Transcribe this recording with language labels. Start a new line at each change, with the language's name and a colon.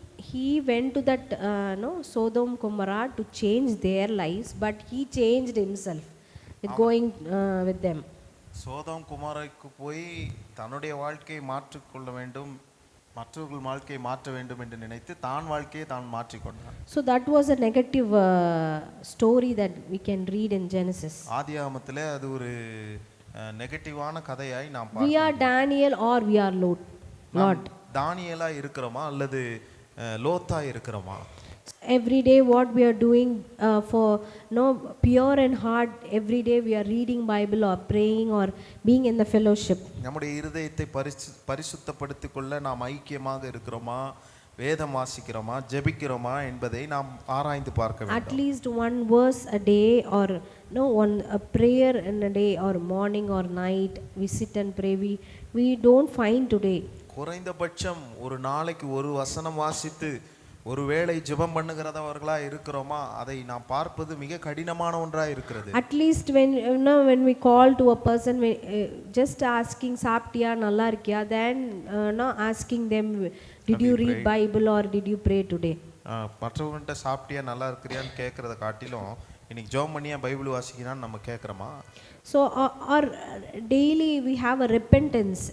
English: He went to that Sodom Gomorrah to change their lives, but he changed himself with going with them.
Tamil: Sodom குமாரைக்கு போய் தன்னுடைய வாழ்க்கையை மாற்றிக்கொள்ள வேண்டும், மற்றவர்கள் வாழ்க்கையை மாற்ற வேண்டும் என்று நினைத்து தான் வாழ்க்கையை தான் மாற்றிக்கொண்டான்.
English: So that was a negative story that we can read in Genesis.
Tamil: ஆதியாகமத்திலே அது ஒரு நெகட்டிவான கதையாய் நாம்
English: We
Tamil: பார்க்கிறோம்.
English: are Daniel or we are Lot.
Tamil: தானியேலா இருக்கிறோமா அல்லது லோத்தா இருக்கிறோமா?
English: Every day what we are doing for pure and heart, every day we are reading Bible or praying or being in the fellowship.
Tamil: நம்முடைய இருதயத்தை பரிசுத்தப்படுத்திக் கொள்ள நாம் ஐக்கியமாக இருக்கிறோமா, வேதம் வாசிக்கிறோமா, ஜெபிக்கிறோமா என்பதை நாம் ஆராய்ந்து பார்க்க வேண்டும்.
English: At least one verse a day or a prayer in a day or morning or night we sit and pray. We don't find today.
Tamil: குறைந்தபட்சம் ஒரு நாளைக்கு ஒரு வசனம் வாசித்து ஒருவேளை ஜெபம் பண்ணுகிறவர்களா இருக்கிறோமா, அதை நாம் பார்ப்பது மிக கடினமான ஒன்றா இருக்கிறது.
English: At least when we call to a person, just asking
Tamil: சாப்பிட்டியா நல்லா இருக்கியா,
English: then asking them did you read Bible or did you pray today.
Tamil: மற்றவங்கள்ட்ட சாப்பிட்டியா நல்லா இருக்கிறியான்னு கேட்கறத காட்டிலும் இன்னைக்கு ஜெபம் பண்ணியா பைபிள் வாசிக்கிறான்னு நம்ம கேட்குறோமா?
English: So or daily we have a repentance.